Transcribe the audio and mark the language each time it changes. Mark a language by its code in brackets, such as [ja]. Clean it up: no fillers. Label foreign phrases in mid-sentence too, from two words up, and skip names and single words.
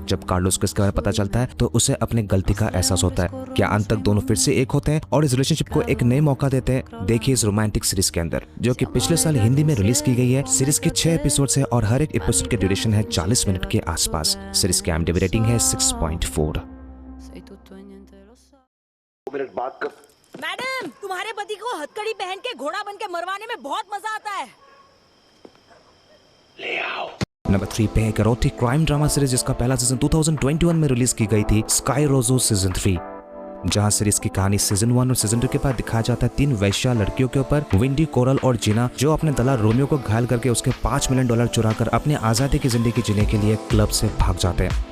[hi] जब कार्लोस को इसके बारे में पता चलता है तो उसे अपने गलती का एहसास होता है। क्या अंत तक दोनों फिर से एक होते हैं और इस रिलेशनशिप को एक नए मौका देते हैं? देखिए इस [en] romantic series [hi] के अंदर, जो कि पिछले साल हिंदी में रिलीज की गई है। सीरीज के 6 एपिसोड्स है और हर एक एपिसोड की ड्यूरेशन है 40 मिनट के आसपास। सीरीज की IMDb रेटिंग है 6.4। [it] Sei tutto e niente lo so. [hi] 2 मिनट बात कर। मैडम, तुम्हारे पति को हथकड़ी पहन के घोड़ा बन के मरवाने में बहुत मजा आता है। ले आओ। नंबर 3 पे एक [en] erotic crime drama series [hi] जिसका पहला सीजन 2021 में रिलीज की गई थी, स्काई रोजो सीजन 3, जहां सीरीज की कहानी सीजन 1 और सीजन 2 के बाद दिखाया जाता है 3 वैश्या लड़कियों के ऊपर, विंडी, कोरल और जीना, जो अपने दलाल रोमियो को घायल करके उसके $5 मिलियन चुराकर अपने आजादी की जिंदगी जीने के लिए क्लब से भाग जाते हैं।